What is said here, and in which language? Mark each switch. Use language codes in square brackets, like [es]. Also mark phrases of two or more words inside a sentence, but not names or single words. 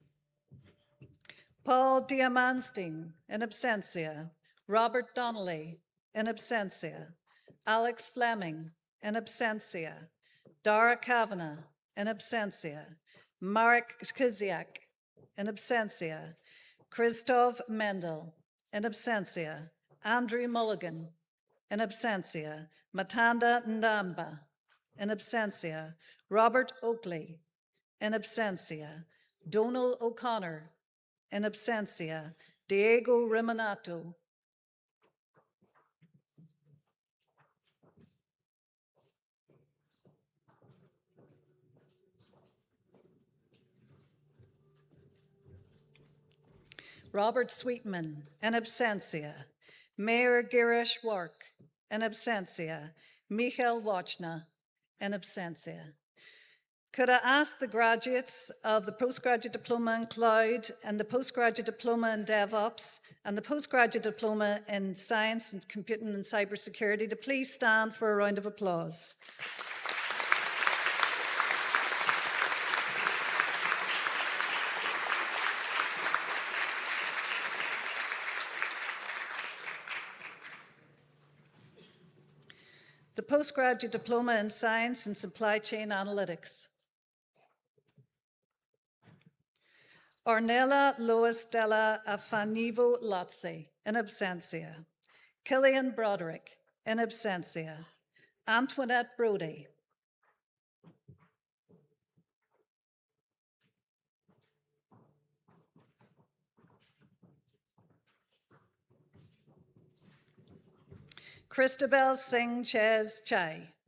[en] Paul Diamanstein, in absentia. Robert Donnelly, in absentia. Alex Fleming, in absentia. Dara Kavanagh, in absentia. Marek Kiziak, in absentia. Christoph Mendel, in absentia. Andrew Mulligan, in absentia. Matanda Ndamba, in absentia. Robert Oakley, in absentia. Donal O'Connor, in absentia. Diego Riminato, Robert Sweetman, in absentia. Mayor Girish Work, in absentia. Michael Wachna, in absentia. Could I ask the graduates of the Postgraduate Diploma in Cloud and the Postgraduate Diploma in DevOps and the Postgraduate Diploma in Science, Computing and Cybersecurity to please stand for a round of applause. The Postgraduate Diploma in Science and Supply Chain Analytics. Ornella Lois della Afanivo Lozzi, in absentia. Killian Broderick, in absentia. Antoinette Brody. Christabel Singh Ches Chai.